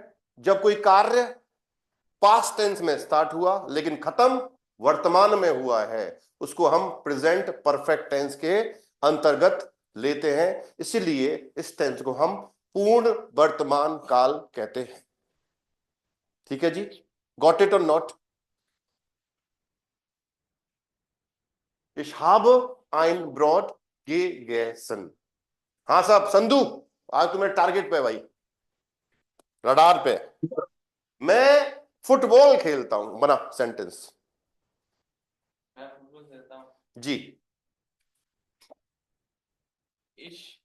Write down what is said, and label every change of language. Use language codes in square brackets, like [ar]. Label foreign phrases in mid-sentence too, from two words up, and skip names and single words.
[hi] जब कोई कार्य [en] past tense [hi] में स्टार्ट हुआ लेकिन खत्म वर्तमान में हुआ है, उसको हम [en] present perfect tense [hi] के अंतर्गत लेते हैं, इसीलिए इस टेंस को हम पूर्ण वर्तमान काल कहते हैं। ठीक है जी, [en] got it [hi] और नॉट? [de] Ich habe ein Brot gegessen। [hi] हाँ साहब संधू, आज तुम्हें टारगेट पे भाई, रडार पे। मैं फुटबॉल खेलता हूं, बना सेंटेंस। मैं फुटबॉल खेलता हूँ। जी। [de] इश